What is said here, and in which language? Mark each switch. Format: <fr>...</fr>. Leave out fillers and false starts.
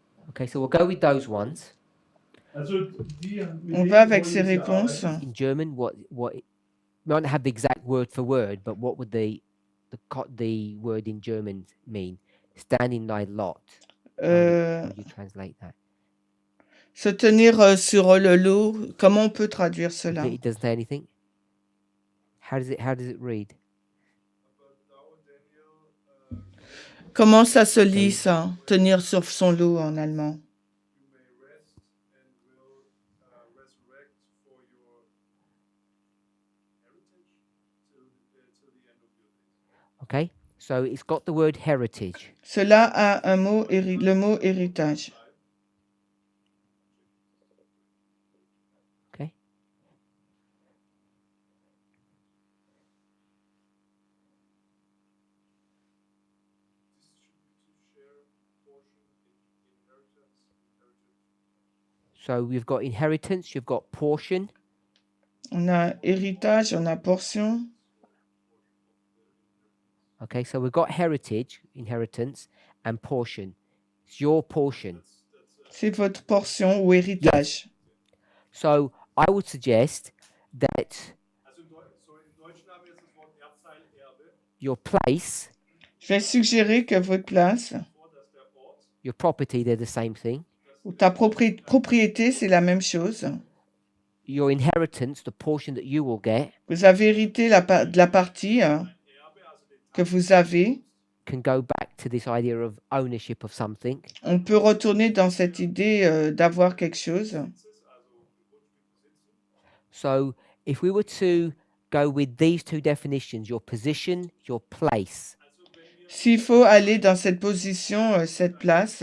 <en>Okay, so we'll go with those ones. Also</en> <fr>On va avec ces réponses.</fr> <en>In German, what we don't have the exact word for word, but what would the word in German mean? Stand in thy lot. How would you translate that?</en> <fr>Se tenir sur le lot, comment on peut traduire cela?</fr> <en>It doesn't say anything. How does it read?</en> <fr>Comment ça se lit ça? Tenir sur son lot en allemand.</fr> <en>Okay, so it's got the word heritage.</en> <fr>Cela a un mot, le mot héritage.</fr> <en>Okay. So we've got inheritance, you've got portion.</en> <fr>On a héritage, on a portion.</fr> <en>Okay, so we've got heritage, inheritance, and portion. It's your portion.</en> <fr>C'est votre portion ou héritage.</fr> <en>So I would suggest that your place,</en> <fr>Je vais suggérer que votre place</fr> <en>your property, they're the same thing.</en> <fr>ou ta propriété, c'est la même chose.</fr> <en>Your inheritance, the portion that you will get,</en> <fr>Vous avez hérité de la partie que vous avez.</fr> <en>can go back to this idea of ownership of something.</en> <fr>On peut retourner dans cette idée d'avoir quelque chose.</fr> <en>So if we were to go with these two definitions, your position, your place,</en> <fr>S'il faut aller dans cette position, cette place,</fr>